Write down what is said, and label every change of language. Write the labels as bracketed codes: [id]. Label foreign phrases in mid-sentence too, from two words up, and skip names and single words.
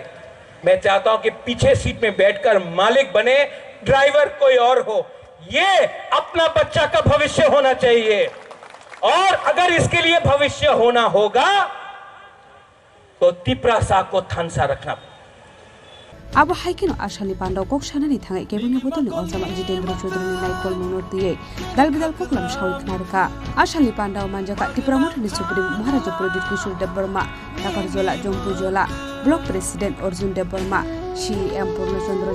[hi] मैं चाहता हूं कि पीछे सीट में बैठकर मालिक बने, ड्राइवर कोई और हो। ये अपना बच्चा का भविष्य होना चाहिए, और अगर इसके लिए भविष्य होना होगा तो तिपरासा को थनसा रखना। [trp] अब हाइकिन आशाली पांडाव कोक शानानि थांगाय केबुनि बोतलनि अजामा जितेंद्र चौधरी नाइकल मुनोतिये दाल बिदाल कोकलाम साउथ नारका आशाली पांडाव मानजाका त्रिपुरा मठनि सुप्रीम महाराजा प्रदीप किशोर देबबर्मा, नागारजला जम्पुजला ब्लॉक प्रेसिडेंट अर्जुन देबबर्मा, सीएम पूर्णचंद्र